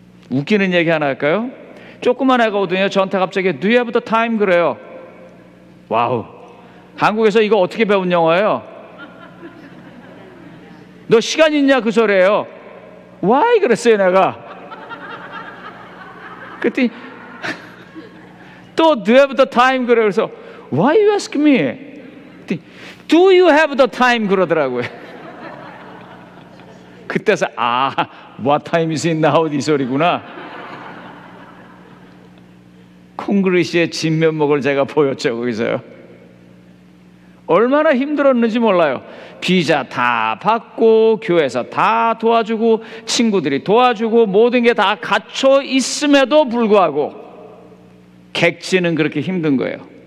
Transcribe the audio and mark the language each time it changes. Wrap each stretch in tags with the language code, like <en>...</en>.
<ko>웃기는 얘기 하나 할까요? 조그만 애가 오더니 저한테 갑자기</ko> <en>Do you have the time?</en> <ko>그래요. 와우, 한국에서 이거 어떻게 배운 영어예요? 너 시간 있냐 그 소리예요.</ko> <en>Why?</en> <ko>그랬어요 내가. 그랬더니 또</ko> <en>Do you have the time?</en> <ko>그래. 그래서</ko> <en>Why you ask me? Do you have the time?</en> <ko>그러더라고요. 그때서</ko> <en>What time is it now?</en> <ko>이 소리구나. 콩그리시의 진면목을 제가 보였죠. 거기서요. 얼마나 힘들었는지 몰라요. 비자 다 받고 교회에서 다 도와주고 친구들이 도와주고 모든 게 다 갖춰 있음에도 불구하고 객지는 그렇게 힘든 거예요.</ko>